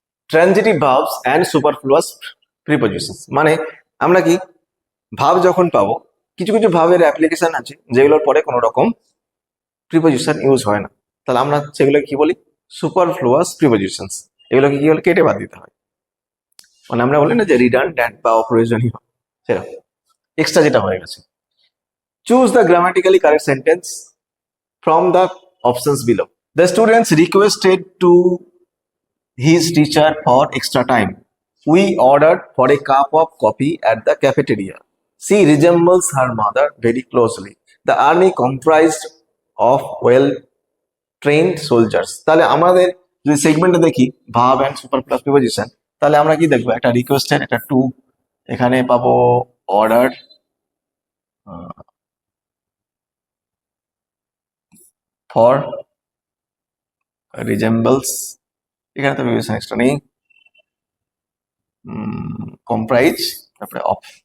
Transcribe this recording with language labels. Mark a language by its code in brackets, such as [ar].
[en] Transitive verbs and superfluous prepositions. [bn] মানে আমরা কি ভাব যখন পাবো, কিছু কিছু ভাবের অ্যাপ্লিকেশন আছে যেগুলোর পরে কোনো রকম প্রিপোজিশন ইউজ হয় না, তাহলে আমরা সেগুলো কি বলি? সুপারফ্লুয়াস প্রিপোজিশনস। এগুলোকে কি বলে? কেটে বাদ দিতে হয়। মানে আমরা বলি না যে রিডান্ডেন্ট বা অপ্রয়োজনীয়, সেরকম এক্সট্রা যেটা হয়ে গেছে। [en] Choose the grammatically correct sentence from the options below. The students requested to his teacher for extra time. We ordered for a cup of coffee at the cafeteria. She resembles her mother very closely. The army comprised of well-trained soldiers. [bn] তাহলে আমাদের যদি সেগমেন্টে দেখি [en] verb and superfluous preposition, [bn] তাহলে আমরা কি দেখবো? একটা রিকোয়েস্টেড, একটা টু, এখানে পাবো অর্ডার, ফর, রিজেম্বলস, এখানে তো প্রিপোজিশন এক্সট্রা নেই, কম্প্রাইজ, তারপরে অফ।